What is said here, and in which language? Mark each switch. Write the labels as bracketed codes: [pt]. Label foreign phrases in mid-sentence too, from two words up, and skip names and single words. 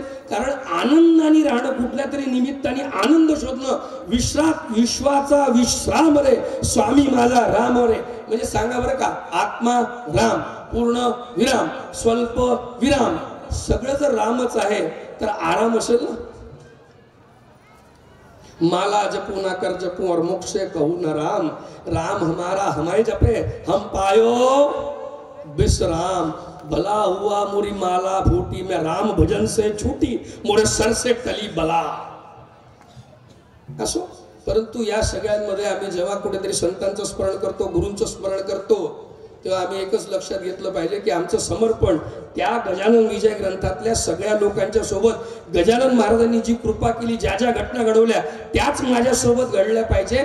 [mr] कारण आनंदाने राहणं, कुठल्या तरी निमित्ताने आनंद शोधणं, विश्वाचा विश्राम रे स्वामी माझा राम रे। म्हणजे सांगा बरं का, आत्मा राम, पूर्ण विराम, स्वल्प विराम, सगळं जर रामच आहे तर आराम असेल ना। [hi] माला जपू ना कर जपू और मुख से कहू न राम, राम हमारा हमारे जपे हम पायो विश्राम। भला हुआ मोरी माला फूटी, मैं राम भजन से छूटी, मोरे सर से टली बला। [mr] असो, परंतु या सगळ्यांमध्ये आम्ही जेव्हा कुठेतरी संतांचं स्मरण करतो, गुरूंचं स्मरण करतो, तेव्हा आम्ही एकच लक्षात घेतलं पाहिजे की आमचं समर्पण त्या गजानन विजय ग्रंथातल्या सगळ्या लोकांच्या सोबत, गजानन महाराजांनी जी कृपा केली, ज्या घटना घडवल्या त्याच माझ्या सोबत घडल्या पाहिजे।